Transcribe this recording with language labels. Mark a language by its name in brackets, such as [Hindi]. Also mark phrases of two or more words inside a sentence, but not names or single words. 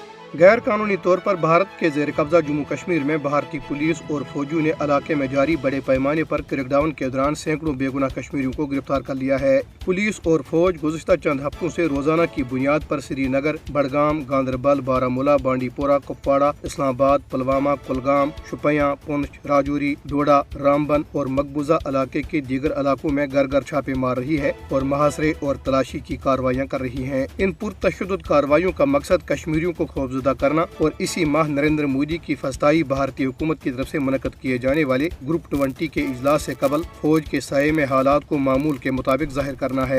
[Urdu] غیر قانونی طور پر بھارت کے زیر قبضہ جموں کشمیر میں بھارتی پولیس اور فوجیوں نے علاقے میں جاری بڑے پیمانے پر کریک ڈاؤن کے دوران سینکڑوں بے گناہ کشمیریوں کو گرفتار کر لیا ہے۔ پولیس اور فوج گزشتہ چند ہفتوں سے روزانہ کی بنیاد پر سری نگر، بڈگام، گاندربل، بارامولہ، بانڈی پورہ، کپواڑہ، اسلام آباد، پلوامہ، کلگام، شوپیاں، پونچھ، راجوری، ڈوڈا، رامبن اور مقبوضہ علاقے کے دیگر علاقوں میں گھر گھر چھاپے مار رہی ہے اور محاصرے اور تلاشی کی کارروائیاں کر رہی ہیں۔ ان پرتشدد کارروائیوں کا مقصد کشمیریوں کو خوفزدہ کرنا اور اسی ماہ نریندر مودی کی فسطائی بھارتی حکومت کی طرف سے منعقد کیے جانے والے گروپ 20 کے اجلاس سے قبل فوج کے سائے میں حالات کو معمول کے مطابق ظاہر کرنا ہے۔